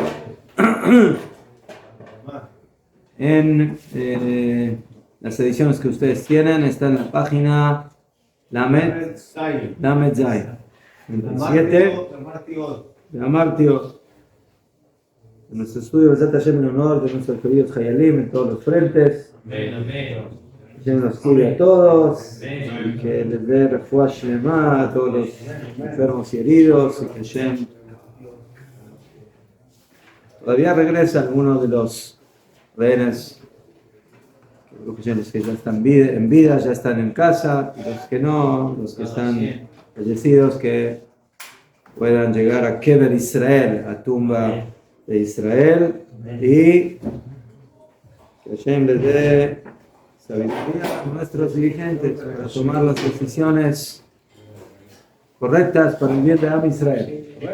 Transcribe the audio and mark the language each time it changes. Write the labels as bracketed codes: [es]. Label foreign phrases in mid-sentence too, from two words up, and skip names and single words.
[es] En las ediciones que ustedes tienen, está en la página Lamed Zayin, 27 de Amartiot. En nuestro estudio, Besat Hashem, en honor de nuestros queridos Hayalim en todos los frentes. Hashem nos cuide a todos y que les dé [he] רפואה שלמה [es] a todos los enfermos y heridos, y que Hashem todavía regresa a algunos de los rehenes, los que ya están en vida, ya están en casa, y los que no, los que están fallecidos, que puedan llegar a [he] קבר ישראל, [es] a tumba de Israel, y que Hashem les dé sabiduría a nuestros dirigentes para tomar las decisiones correctas para el bien de [he] עם ישראל.